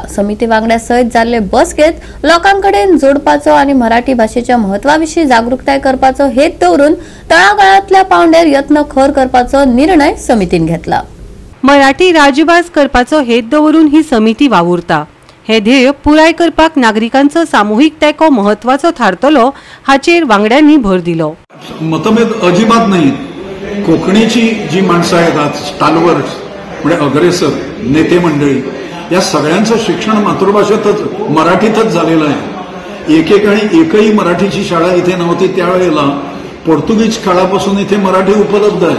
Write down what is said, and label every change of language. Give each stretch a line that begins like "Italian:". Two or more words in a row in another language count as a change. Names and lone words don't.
Konkani: समिती वांगड्या सयत जाल्ले बसकेत लोकांकडेन जोडपाचो आणि मराठी भाषेच्या महत्वाविशीं जागृताय करपाचो हेत दवरून तळागाळांतल्या पावंड्यार यत्न खर करपाचो निर्णय समितीन घेतला. मराठी राजभास करपाचो हेत दवरून ही समिती वावुरता. हे ध्येय पुराय करपाक नागरिकांचो सामुहीक तेको महत्वाचो थारतलो हाचेर वांगड्यांनी भर दिलो.
Marathi: मतभेद अजिबात नाही. कोकणीची जी माणसं आहेत आज स्टालवर्स म्हणजे अग्रेसर नेते मंडळी, या सगळ्यांचं शिक्षण मातृभाषेतच मराठीतच झालेलं आहे. एकेकाळी एकही मराठीची शाळा इथे नव्हती. त्यावेळेला पोर्तुगीज काळापासून इथे मराठी उपलब्ध आहे.